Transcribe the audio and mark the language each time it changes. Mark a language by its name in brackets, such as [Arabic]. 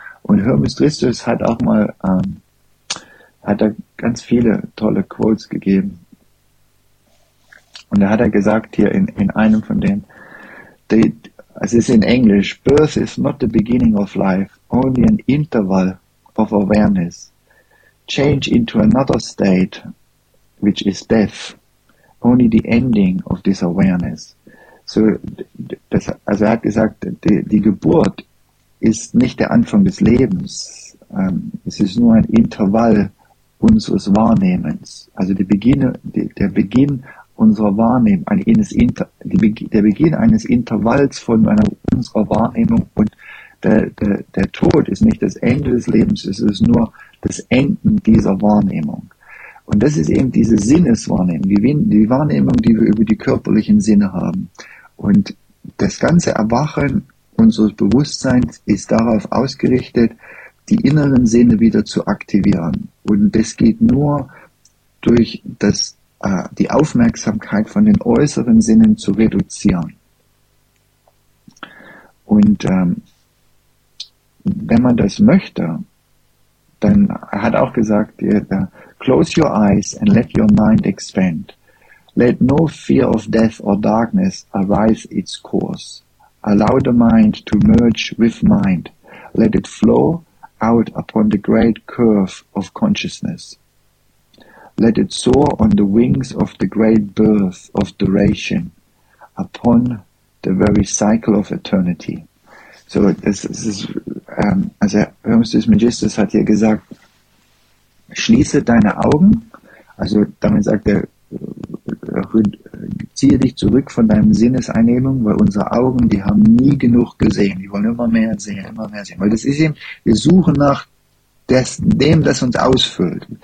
[German] Und Hermes Tristus hat auch mal hat da ganz viele tolle Quotes gegeben. Und da hat er gesagt hier in einem von denen, es ist in Englisch: [English] Birth is not the beginning of life, only an interval of awareness. Change into another state, which is death, only the ending of this awareness. [German] So, das, also er hat gesagt, die Geburt ist nicht der Anfang des Lebens. Es ist nur ein Intervall unseres Wahrnehmens. Also der Beginn unserer Wahrnehmung, der Beginn eines Intervalls von unserer Wahrnehmung und der Tod ist nicht das Ende des Lebens, es ist nur das Enden dieser Wahrnehmung. Und das ist eben diese Sinneswahrnehmung, die Wahrnehmung, die wir über die körperlichen Sinne haben. Und das ganze Erwachen unseres Bewusstseins ist darauf ausgerichtet, die inneren Sinne wieder zu aktivieren. Und das geht nur durch die Aufmerksamkeit von den äußeren Sinnen zu reduzieren. Und wenn man das möchte, dann hat auch gesagt, [English] close your eyes and let your mind expand. Let no fear of death or darkness arise its course. Allow the mind to merge with mind. Let it flow out upon the great curve of consciousness. Let it soar on the wings of the great birth of duration, upon the very cycle of eternity. [German] So, Hermes Magistus hat hier gesagt, schließe deine Augen, also damit sagt er, ziehe dich zurück von deinem Sinneseinnehmung, weil unsere Augen, die haben nie genug gesehen, die wollen immer mehr sehen, weil das ist eben, wir suchen nach dem, das uns ausfüllt.